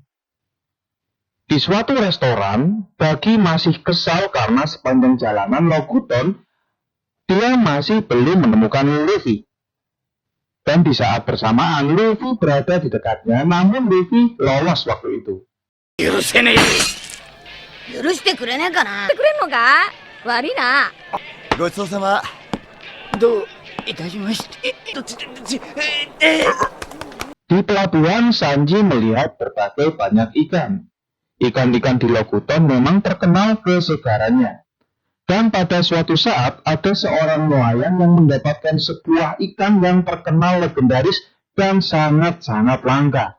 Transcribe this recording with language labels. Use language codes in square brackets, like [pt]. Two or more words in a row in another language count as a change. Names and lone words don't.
[id] Di suatu restoran, Buggy masih kesal karena sepanjang jalanan Loguton, dia masih belum menemukan Luffy. Dan di saat bersamaan, Luffy berada di dekatnya, namun Luffy lolos waktu itu. [ja] 許せねえ。許してくれねえかな。してくれんのか。悪いな。ごちそうさま。どういたしまして。 [id] Di pelabuhan, Sanji melihat berbagai banyak ikan. Ikan-ikan di Loguton memang terkenal kesegarannya. Dan pada suatu saat, ada seorang nelayan yang mendapatkan sebuah ikan yang terkenal legendaris dan sangat-sangat langka.